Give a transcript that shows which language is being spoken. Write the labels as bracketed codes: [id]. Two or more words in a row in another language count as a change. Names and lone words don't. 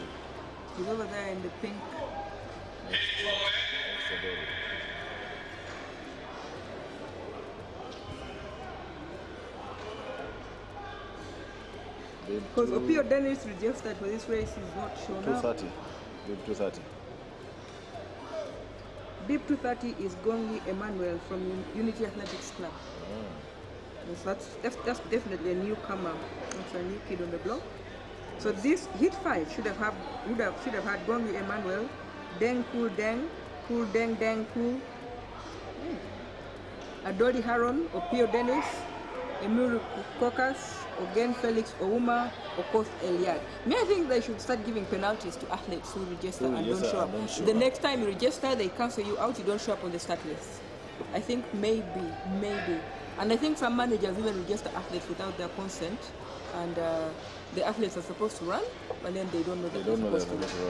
[en] He's over there in the pink. Because Opio Dennis registered for this race is not shown 230. Bib 230. Bib 230 is Gongi Emmanuel from Unity Athletics Club. So that's definitely a newcomer. That's a new kid on the block. So this hit 5 should have had Gongi Emmanuel, Deng Cool Deng, Cool Deng Deng Cool, Adoli Haron, Opio Dennis, Emuru Kokas, Ogen Felix Ouma, Okoth Eliad. I think they should start giving penalties to athletes who register and don't show up. The next time you register, they cancel you out, you don't show up on the start list. I think maybe. And I think some managers even register athletes without their consent, and the athletes are supposed to run, but then they don't know that they're supposed to run.